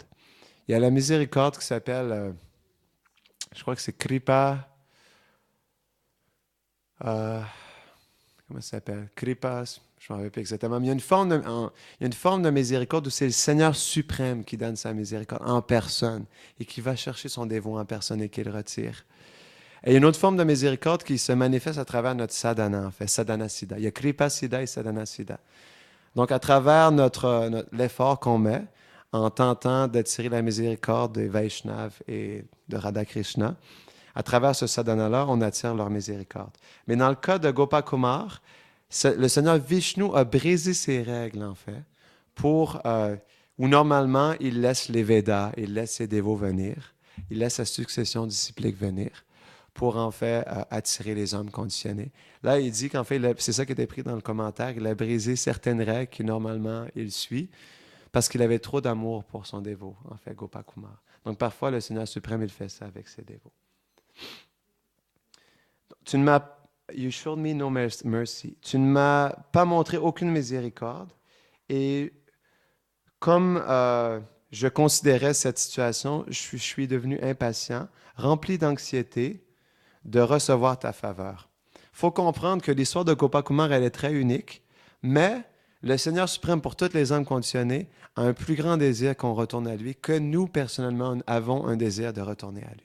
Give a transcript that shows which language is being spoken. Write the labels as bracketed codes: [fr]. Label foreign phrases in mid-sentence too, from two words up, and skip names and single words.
[fr] Il y a la miséricorde qui s'appelle, je crois que c'est Kripa, comment ça s'appelle? Kripas, je ne me rappelle pas exactement. Mais il y a une forme de miséricorde où c'est le Seigneur suprême qui donne sa miséricorde en personne et qui va chercher son dévot en personne et qui le retire. Et il y a une autre forme de miséricorde qui se manifeste à travers notre sadhana, en fait, [sa] sadhana siddha. [fr] Il y a [sa] kripa siddha [fr] et [sa] sadhana siddha. [fr] Donc, à travers l'effort qu'on met en tentant d'attirer la miséricorde des Vaishnavas et de Radha Krishna, à travers ce sadhana-là, on attire leur miséricorde. Mais dans le cas de Gopakumar, le Seigneur Vishnu a brisé ses règles, en fait, où normalement, il laisse les Védas, il laisse ses dévots venir, il laisse sa succession disciplique venir pour en fait attirer les hommes conditionnés. Là, il dit qu'en fait, c'est ça qui était pris dans le commentaire, il a brisé certaines règles que normalement il suit parce qu'il avait trop d'amour pour son dévot, en fait, Gopakumar. Donc parfois, le Seigneur suprême, il fait ça avec ses dévots. [en] You showed me no mercy. [fr] Tu ne m'as pas montré aucune miséricorde et comme je considérais cette situation, je suis devenu impatient, rempli d'anxiété, de recevoir ta faveur. Il faut comprendre que l'histoire de Gopakumar, elle est très unique, mais le Seigneur suprême, pour tous les hommes conditionnés, a un plus grand désir qu'on retourne à lui que nous, personnellement, avons un désir de retourner à lui.